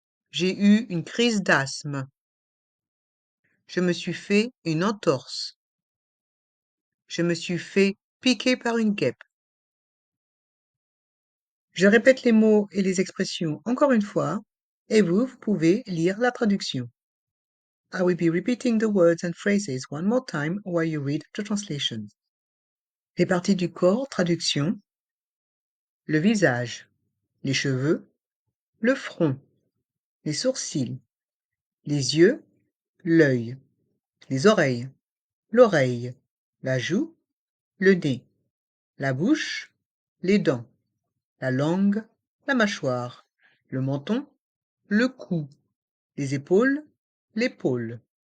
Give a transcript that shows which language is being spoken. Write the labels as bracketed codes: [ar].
[fr] J'ai eu une crise d'asthme. Je me suis fait une entorse. Je me suis fait piquer par une guêpe. Je répète les mots et les expressions encore une fois, et vous pouvez lire la traduction. [en] I will be repeating the words and phrases one more time while you read the translation. [fr] Les parties du corps, traduction. Le visage, les cheveux, le front, les sourcils, les yeux, l'œil, les oreilles, l'oreille, la joue, le nez, la bouche, les dents, la langue, la mâchoire, le menton, le cou, les épaules, l'épaule,